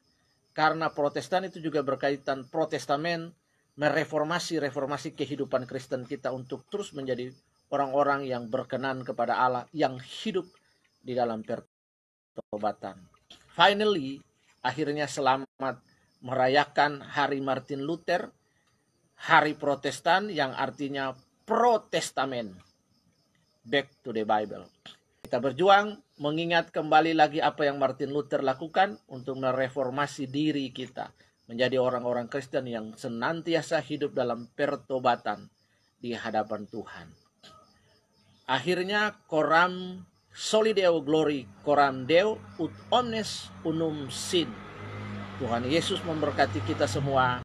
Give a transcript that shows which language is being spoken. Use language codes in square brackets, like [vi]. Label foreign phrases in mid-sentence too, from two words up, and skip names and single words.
[id] Karena Protestan itu juga berkaitan Protestamen, mereformasi kehidupan Kristen kita untuk terus menjadi orang-orang yang berkenan kepada Allah, yang hidup di dalam pertobatan. Finally, akhirnya selamat merayakan hari Martin Luther, hari Protestan yang artinya Protestamen, [en] back to the Bible. [id] Kita berjuang mengingat kembali lagi apa yang Martin Luther lakukan untuk mereformasi diri kita menjadi orang-orang Kristen yang senantiasa hidup dalam pertobatan di hadapan Tuhan. [la] Akhirnya coram soli Deo glory, coram Deo ut omnes unum sin. [id] Tuhan Yesus memberkati kita semua.